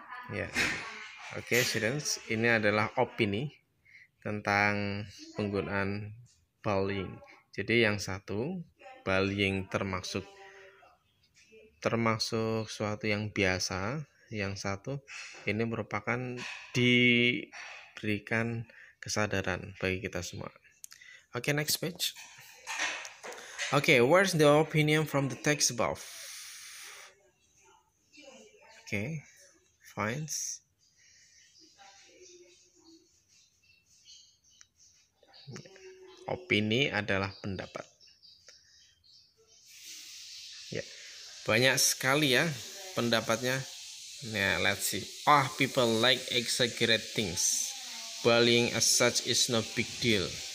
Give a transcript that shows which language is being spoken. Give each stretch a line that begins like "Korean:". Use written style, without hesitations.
Indonesian: Ya, Oke, students, ini adalah opini tentang penggunaan bullying. Jadi yang satu, bullying termasuk suatu yang biasa. Yang satu, ini merupakan diberikan kesadaran bagi kita semua.
English: Oke, next page. Okay, where's the opinion from the text above? Okay, fine.
Indonesian: Opini adalah pendapat. Ya, banyak sekali ya pendapatnya.
English: Nah, let's see. People like exaggerate things. Bullying as such is no big deal.